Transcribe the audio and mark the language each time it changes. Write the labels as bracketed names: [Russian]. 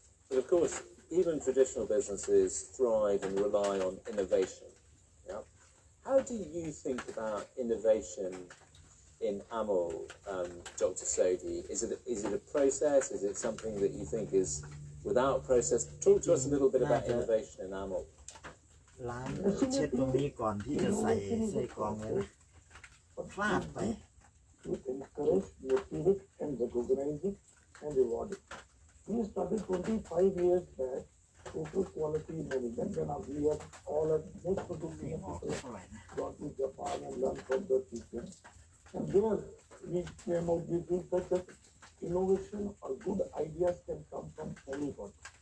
[English] But of course, even traditional businesses thrive and rely on innovation. Yeah? How do you think about innovation in Amul, Dr. Sodhi? Is it a process? Is it something that you think is without process? Talk to us a little bit about innovation in Amul. [Thai] ล้างเช็ดตรงนี้ก่อนที่จะใส่กรองไว้นะพลาดไป [English] To encourage, motivate, and recognize it and reward it. We started 25 years back total quality management when we have all of most of the people got to Japan and learned from the teachers. And there we came out with things such as innovation or good ideas can come from anybody.